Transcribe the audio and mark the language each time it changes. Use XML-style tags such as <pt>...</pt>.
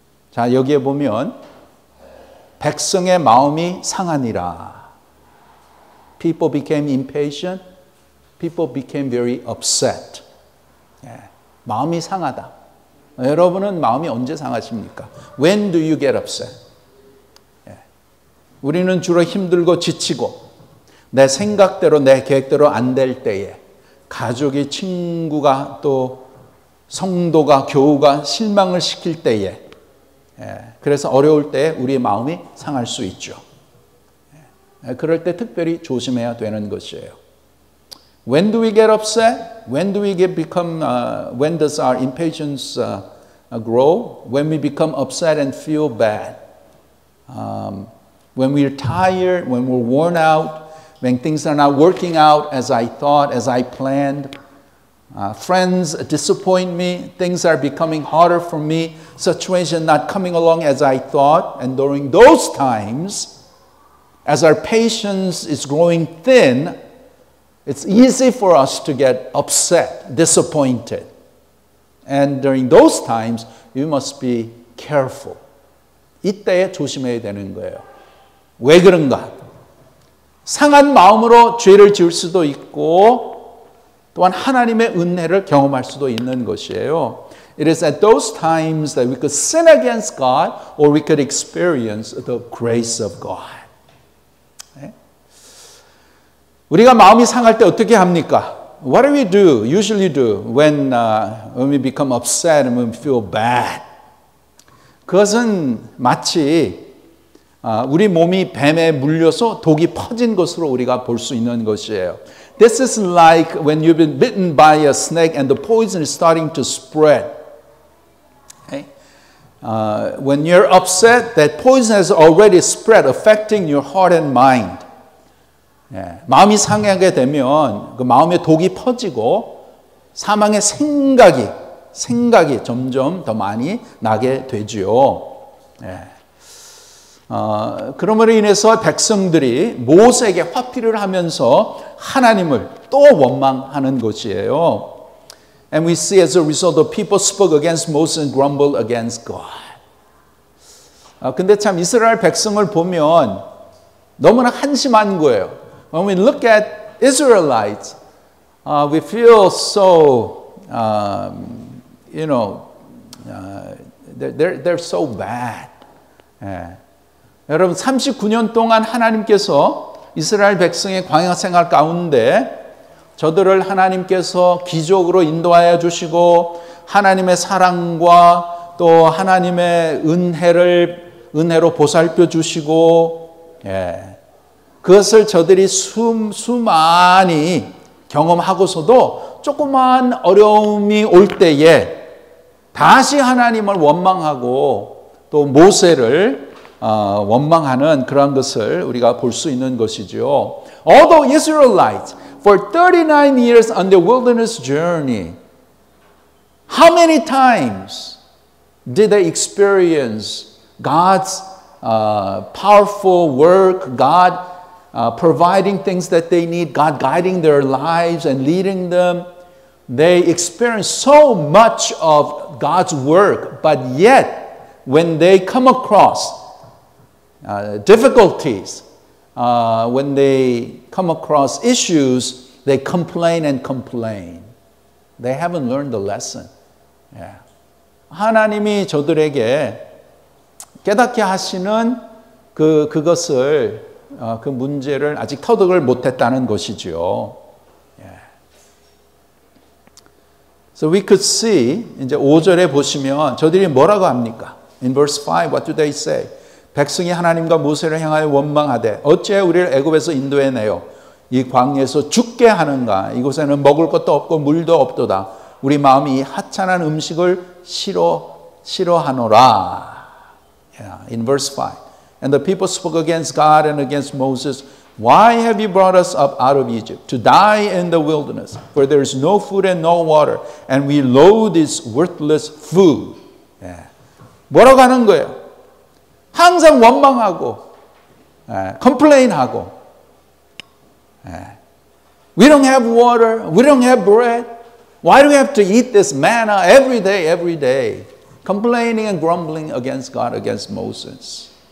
<ko>자, 여기에 보면 백성의 마음이 상하니라.</ko> <en>People became impatient. People became very upset.</en> <ko>마음이 상하다. 여러분은 마음이 언제 상하십니까?</ko> <en>When do you get upset?</en> <ko>우리는 주로 힘들고 지치고 내 생각대로 내 계획대로 안 될 때에 가족이 친구가 또 성도가 교우가 실망을 시킬 때에 그래서 어려울 때 우리의 마음이 상할 수 있죠. 그럴 때 특별히 조심해야 되는 것이에요.</ko> <en>When do we get upset? When do we when does our impatience grow? When we become upset and feel bad. When we're tired, when we're worn out, when things are not working out as I thought, as I planned. Friends disappoint me, things are becoming harder for me, situation not coming along as I thought, and during those times, as our patience is growing thin, It's easy for us to get upset, disappointed. And during those times, you must be careful.</en> <ko>이때에 조심해야 되는 거예요. 왜 그런가? 상한 마음으로 죄를 지을 수도 있고 또한 하나님의 은혜를 경험할 수도 있는 것이에요.</ko> <en>It is at those times that we could sin against God or we could experience the grace of God.</en> <ko>네? 우리가 마음이 상할 때 어떻게 합니까?</ko> <en>What do we do, usually do when we become upset and when we feel bad?</en> <ko>그것은 마치 우리 몸이 뱀에 물려서 독이 퍼진 것으로 우리가 볼 수 있는 것이에요.</ko> <en>This is like when you've been bitten by a snake and the poison is starting to spread. Okay? When you're upset, that poison has already spread, affecting your heart and mind.</en> <ko>마음이 상하게 되면 그 마음에 독이 퍼지고 사망의 생각이 점점 더 많이 나게 되지요. 그러므로 인해서 백성들이 모세에게 화피를 하면서 하나님을 또 원망하는 것이에요.</ko> <en>And we see as a result the people spoke against Moses and grumbled against God.</en> <ko>근데 참 이스라엘 백성을 보면 너무나 한심한 거예요.</ko> <en>When we look at Israelites, we feel so, they're so bad.</en> <ko>여러분 39년 동안 하나님께서 이스라엘 백성의 광야 생활 가운데 저들을 하나님께서 기적으로 인도하여 주시고 하나님의 사랑과 또 하나님의 은혜로 보살펴 주시고 그것을 저들이 수많이 경험하고서도 조그만 어려움이 올 때에 다시 하나님을 원망하고 또 모세를 원망하는 그런 것을 우리가 볼 수 있는 것이죠.</ko> <en>Although Israelites for 39 years on the wilderness journey, how many times did they experience God's powerful work, God providing things that they need, God guiding their lives and leading them? They experienced so much of God's work, but yet when they come across difficulties, when they come across issues, they complain and complain. They haven't learned the lesson.</en> <ko>하나님이 저들에게 깨닫게 하시는 그것을 그 문제를 아직 터득을 못했다는 것이죠.</ko> <en>So we could see</en> <ko>이제 5절에 보시면 저들이 뭐라고 합니까?</ko> <en>In verse 5, what do they say?</en> <ko>백성이 하나님과 모세를 향하여 원망하되 어찌하여 우리를 애굽에서 인도해내요 이 광야에서 죽게 하는가? 이곳에는 먹을 것도 없고 물도 없도다. 우리 마음이 이 하찮은 음식을 싫어하노라.</ko> <en>In verse 5. And the people spoke against God and against Moses. Why have you brought us up out of Egypt to die in the wilderness? For there is no food and no water, and we loathe this worthless food.</en> <ko>뭐라고 하는 거예요? 항상 원망하고, complain하고.</ko> <en>We don't have water. We don't have bread. Why do we have to eat this manna every day? Complaining and grumbling against God, against Moses.</en>